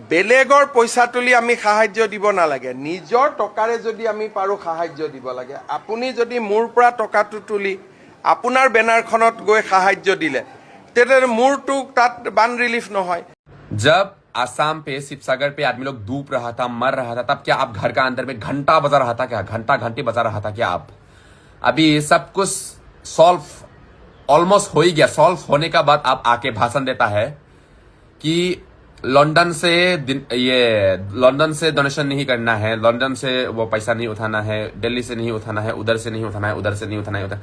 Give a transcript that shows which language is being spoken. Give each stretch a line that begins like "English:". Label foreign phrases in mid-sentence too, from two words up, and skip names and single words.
Assamese: বেলেগৰ পইচা তুলি আমি সাহায্য দিব নালাগে, নিজৰ টকাৰে যদি আমি পাৰো সাহায্য দিব লাগে। আপুনি যদি মোৰ পৰা টকাটো তুলি আপোনাৰ বেনাৰখনত গৈ সাহায্য দিলে তেতিয়াহ'লে মোৰটো তাত বান ৰিলিফ নহয়।
Hindi: जब आसाम पे शिवसागर पे आदमी लोग डूब रहा था, मर रहा था, तब क्या आप घर का अंदर में घंटा बजा रहा था? क्या घंटा घंटे बजा रहा था क्या आप? अभी सब कुछ
English: solve almost
Hindi: हो ही गया। सॉल्व होने का बाद आप आके भाषण देता है कि लंदन से डोनेशन नहीं करना है, लंदन से वो पैसा नहीं उठाना है, दिल्ली से नहीं उठाना है, उधर से नहीं उठाना है, उधर से नहीं उठाना है, उधर।